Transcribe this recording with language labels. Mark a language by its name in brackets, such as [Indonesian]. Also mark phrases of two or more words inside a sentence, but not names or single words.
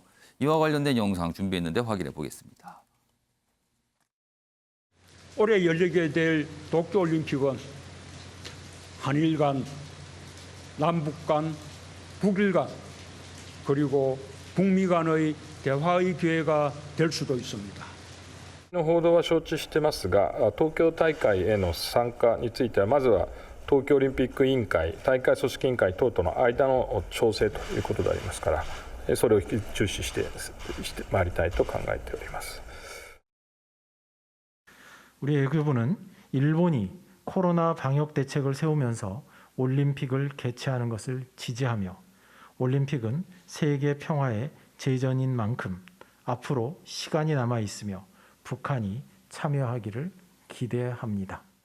[Korean] 이와 관련된 영상 준비했는데 확인해 보겠습니다. 올해 열리게 될 도쿄올림픽은 한일 간, 남북 간, 북일 간, 그리고 북미 간의 대화의 기회가 될 수도 있습니다. [Japanese] の報道は承知してますが、東京大会への参加についてはまずは東京オリンピック委員会、大会組織委員会等との間の調整ということでありますから、それを注視してまいりたいと考えております。 [Korean] 우리 외교부는 일본이 코로나 방역 대책을 세우면서 올림픽을 개최하는 것을 지지하며 올림픽은 세계 평화의 제전인 만큼 앞으로 시간이 남아 있으며 북한이 참여하기를 기대합니다.